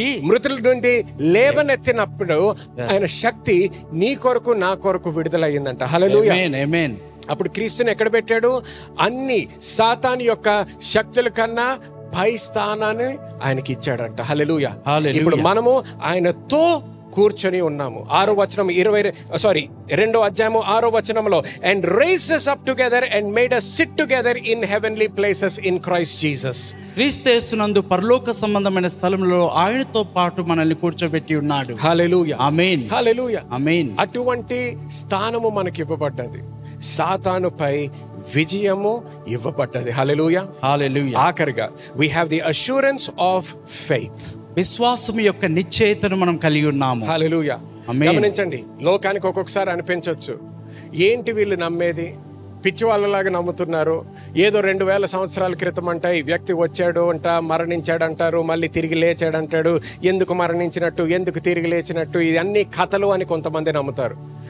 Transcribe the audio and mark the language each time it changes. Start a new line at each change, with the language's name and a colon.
Telugu: మృతుల నుండి లేవనెత్తినప్పుడు ఆయన శక్తి నీ కొరకు నా కొరకు విడుదలయ్యిందంట. హల్లెలూయా, ఆమేన్. అప్పుడు క్రీస్తుని ఎక్కడ పెట్టాడు? అన్ని సాతాను యొక్క శక్తుల కన్నా పై స్థానాన్ని ఆయనకి ఇచ్చాడంట. హల్లెలూయా. ఇప్పుడు మనము ఆయనతో కూర్చొని ఉన్నాము. 6వ వచనం 2వ అధ్యాయము 6వ వచనంలో,
English: and raised us up together and made us sit together in heavenly places in Christ Jesus.
Telugu: క్రీస్తు యేసునందు పరలోక సంబంధమైన స్థలంలో ఆయనతో పాటు మనల్ని కూర్చోబెట్టి ఉన్నాడు. హల్లెలూయా, ఆమేన్. హల్లెలూయా, ఆమేన్. అటువంటి స్థానము మనకి ఇవ్వబడ్డది. సాతానుపై విజయము ఇవ్వబడ్డది. హల్లెలూయా, హల్లెలూయా.
English: ఆఖరిగా we have the assurance of faith.
Telugu: విశ్వాసం యొక్క నిశ్చయితను మనం కలిగి ఉన్నాము. హల్లెలూయా. ఆమేన్. గమనించండి, లోకానికి ఒక్కొక్కసారి అనిపించవచ్చు, ఏంటి వీళ్ళు నమ్మేది, పిచ్చి వాళ్ళలాగా నమ్ముతున్నారు, ఏదో 2000 సంవత్సరాల క్రితం అంట ఈ వ్యక్తి వచ్చాడు అంట, మరణించాడంటారు, మళ్ళీ తిరిగి లేచాడంటాడు, ఎందుకు మరణించినట్టు, ఎందుకు తిరిగి లేచినట్టు, ఇవన్నీ కథలు అని కొంతమంది నమ్ముతారు.